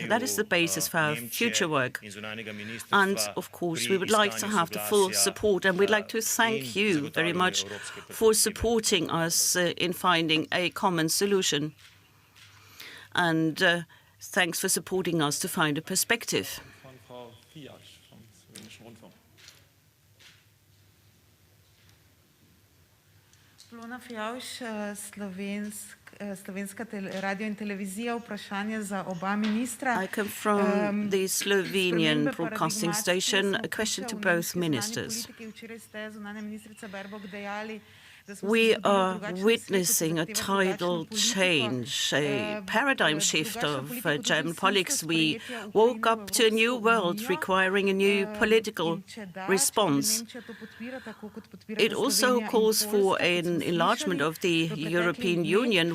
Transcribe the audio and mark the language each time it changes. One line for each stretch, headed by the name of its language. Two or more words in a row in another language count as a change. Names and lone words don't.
English: That is the basis for our future work. And, of course, we would like to have the full support, and we'd like to thank you very much for supporting us in finding a common solution. And thanks for supporting us to find a perspective.
Slovenian: Polona Fijavž, Slovenska radio in televizija, vprašanje za oba ministra.
English: I come from the Slovenian broadcasting station. A question to both ministers.
Slovenian: Včeraj ste zunanja ministrica Baerbock dejali,
English: We are witnessing a tidal change, a paradigm shift of German politics. We woke up to a new world requiring a new political response. It also calls for an enlargement of the European Union.